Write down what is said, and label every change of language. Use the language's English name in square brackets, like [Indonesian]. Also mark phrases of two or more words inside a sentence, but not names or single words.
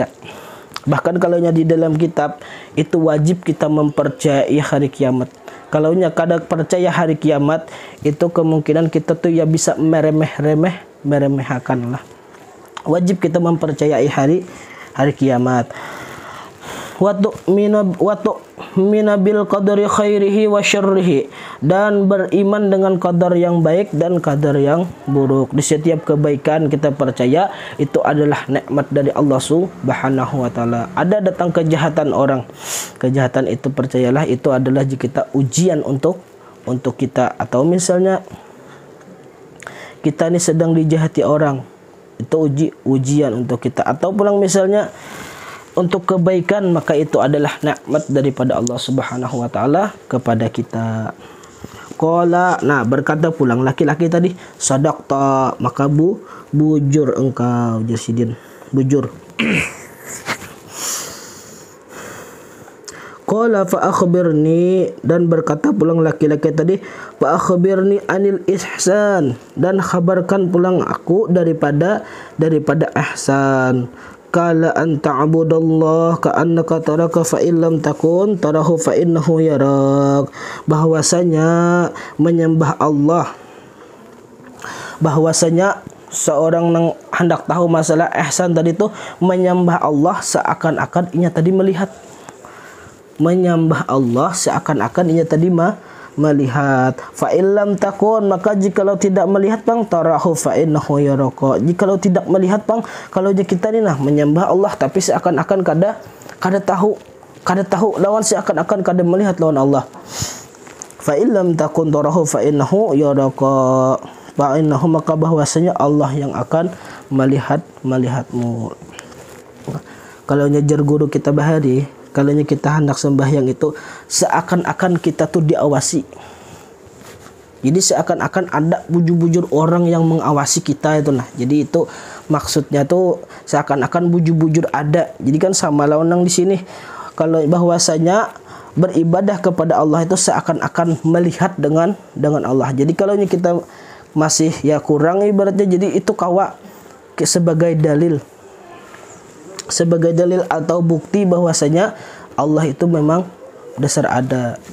[Indonesian] Bahkan kalau di dalam kitab itu wajib kita mempercayai hari kiamat. Kalau kada percaya hari kiamat, itu kemungkinan kita tuh ya bisa meremehkan lah. Wajib kita mempercayai hari kiamat. [Arabic] وتؤمن بالقدر خيره وشره, [Indonesian] dan beriman dengan qadar yang baik dan qadar yang buruk. Di setiap kebaikan kita percaya itu adalah nikmat dari Allah [Arabic] سبحانه وتعالى. [Indonesian] Ada datang kejahatan orang, kejahatan itu percayalah itu adalah kita ujian untuk kita. Atau misalnya kita ini sedang dijahati orang, itu ujian untuk kita. Atau pulang misalnya untuk kebaikan, maka itu adalah nikmat daripada Allah [Arabic] سبحانه وتعالى [Indonesian] kepada kita. [Arabic] Qala, [Indonesian] berkata pulang laki-laki tadi, sadaqta, maka bujur engkau Jasidin, bujur. [Arabic] قال فأخبرني, [Indonesian] dan berkata pulang laki-laki tadi, [Arabic] فأخبرني عن الإحسان, [Indonesian] dan khabarkan pulang aku daripada ihsan. [Arabic] قال أن تعبد الله كأنك تراه فإن لم تكن تراه فإنه يراك. [Indonesian] Bahwasanya menyembah Allah, bahwasanya seorang yang hendak tahu masalah ihsan tadi itu menyembah Allah seakan-akan inya tadi melihat. Menyembah Allah seakan-akan inya tadi melihat. [Arabic] فإن لم تكن, [Indonesian] maka jikalau tidak melihat [Arabic] تراه فإنه يراك. [Indonesian] Jikalau tidak melihat kalau kita ni menyembah Allah tapi seakan-akan kada tahu lawan, seakan-akan kada melihat lawan Allah. [Arabic] فإن لم تكن تراه فإنه يراك. فإنه, [Indonesian] maka bahwasanya Allah yang akan melihatmu. Kalau nyajar guru kita bahari, kalau kita hendak sembahyang itu seakan-akan kita tuh diawasi. Jadi seakan-akan ada bujur-bujur orang yang mengawasi kita itu nah. Jadi itu maksudnya tuh seakan-akan bujur-bujur ada. Jadi kan sama lawanang di sini. Kalau bahwasanya beribadah kepada Allah itu seakan-akan melihat dengan Allah. Jadi kalau kita masih ya kurang ibaratnya, jadi itu kawa sebagai dalil atau bukti bahwasanya Allah itu memang dasar ada.